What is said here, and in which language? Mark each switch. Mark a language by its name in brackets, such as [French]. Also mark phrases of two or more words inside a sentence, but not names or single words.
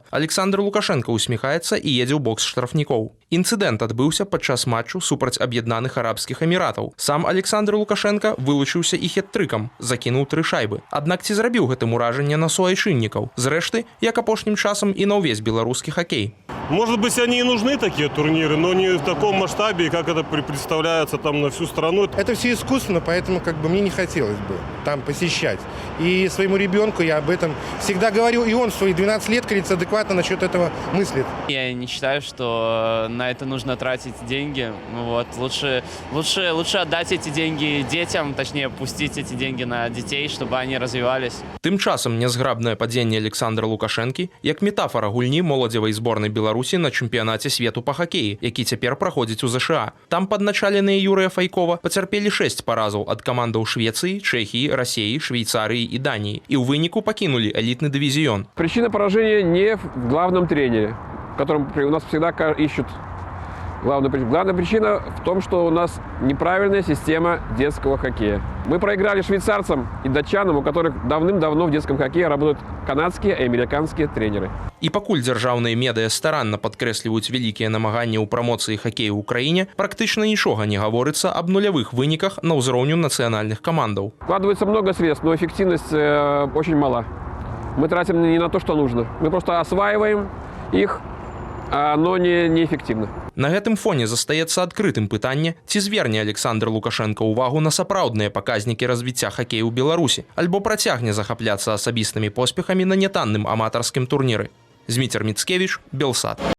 [Belarusian] Александр Лукашенко усміхаецца і едзе ў бокс штрафнікоў. Інцыдэнт адбыўся падчас матчу супраць Аб'яднаных Арабскіх Эміратаў. Сам Александр Лукашенко вылучыўся і хет-трыкам, закінуў 3 шайбы. Аднак ці зрабіў гэтым уражанне на суайчыннікаў? Зрэшты, як апошнім часам і на ўвесь беларускі хакей. [Russian] Может быть, они и нужны, такие турниры, но не в таком масштабе, как это представляется там на всю страну. Это все искусственно, поэтому мне не хотелось бы там посещать. И своему ребенку я об этом всегда говорю, и он в свои 12 лет, кажется, адекватно насчет этого мыслит. Я не считаю, что на это нужно тратить деньги. Лучше отдать эти деньги детям, точнее, пустить эти деньги на детей, чтобы они развивались. [Belarusian] Тым часам нязграбнае падзенне Александра Лукашэнкі як метафора гульні моладзевай зборнай Беларусі на чэмпіянаце свету па хакеі, які цяпер праходзіць у ЗША. Там падначаленыя Юрыя Файкова пацярпелі 6 паразаў ад камандаў Швецыі, Чэхіі, Расеі, Швейцарыі і Даніі і ў выніку пакінулі элітны дывізіён. [Russian] Причина поражения не в главном тренере, которым у нас всегда ищут главную причину. Главная причина в том, что у нас неправильная система детского хоккея. Мы проиграли швейцарцам и датчанам, у которых давным-давно в детском хоккее работают канадские и американские тренеры. [Belarusian] І пакуль дзяржаўныя медыя старанна падкрэсліваюць вялікія намаганні ў прамоцыі хакею ў краіне, практычна нічога не гаворыцца аб нулявых выніках на ўзроўню нацыянальных камандаў. [Russian] Вкладывается много средств, но эффективность очень мала. Мы тратим не на то, что нужно. Мы просто осваиваем их, но неэффективно. [Belarusian] На гэтым фоне застаецца адкрытым пытанне, ці зверне Александр Лукашенко ўвагу на сапраўдныя паказнікі развіцця хакею ў Беларусі, альбо працягне захапляцца асабістымі поспехамі на нятанным аматарскім турніры. Зміцер Міцкевіч, Белсат.